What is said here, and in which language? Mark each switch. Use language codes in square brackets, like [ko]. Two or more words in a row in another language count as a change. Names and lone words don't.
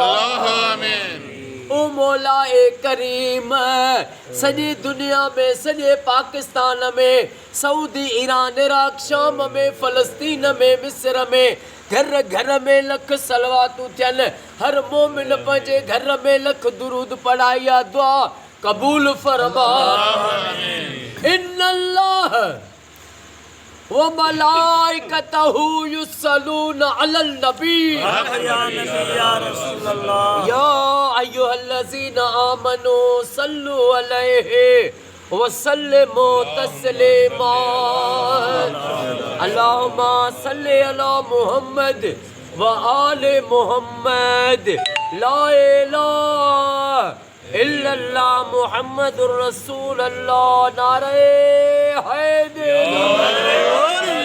[sd] ओ मौला ए करीम सॼी दुनिया में सॼे पाकिस्तान में सऊदी ईरान इराक शाम में फ़लस्तीन में मिस्र में घर घर में लख सलवातूं थियनि हर मोमिन पंहिंजे घर में लख दुरूद पढ़ाया दुआ क़बूल फरमा। [ar] إن الله وملائكته يصلون على النبي يا أيها الذين آمنوا صلوا عليه وسلموا تسليما. اللهم صل على محمد وآل محمد. لا إله إلا الله محمد رسول الله. [ur] نعرۂ حیدر.